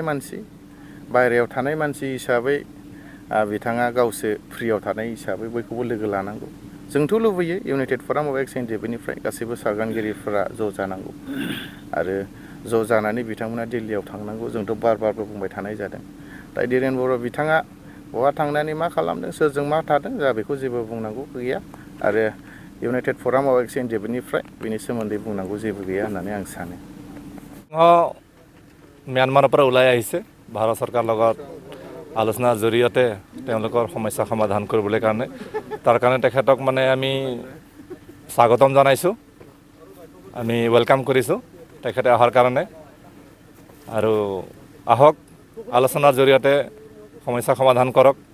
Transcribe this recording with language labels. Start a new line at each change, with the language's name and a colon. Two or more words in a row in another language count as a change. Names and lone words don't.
Bodo: मानसि हिसाबै बिथाङा गावसो फ्रियाव थानाय हिसाबै बयखौबो लोगो लानांगौ जोंथ' लुबैयो इउनाइटेड फराम अफ EX-NDFB गासैबो सागानगिरिफोरा ज' जानांगौ आरो ज' जानानै बिथांमोना दिल्लीयाव थांनांगौ जोंथ' बारबो बुंबाय थानाय जादों दा धीरेन बर' बिथाङा बहा थांनानै मा खालामदों सोरजों मा थादों जा बेखौ जेबो बुंनांगौ गैया आरो इउनाइटेड फराम अफ EX-NDFB बिनि सोमोन्दै बुंनांगौ जेबो गैया होननानै आं सानो
Assamese: म्यानमाৰৰ পৰা ওলাই আহিছে ভাৰত চৰকাৰৰ লগত আলোচনাৰ জৰিয়তে তেওঁলোকৰ সমস্যা সমাধান কৰিবলৈ কাৰণে তাৰ কাৰণে তেখেতক মানে আমি স্বাগতম জনাইছোঁ আমি ওয়েলকাম কৰিছোঁ তেখেতে অহাৰ কাৰণে আৰু আহক আলোচনাৰ জৰিয়তে সমস্যা সমাধান কৰক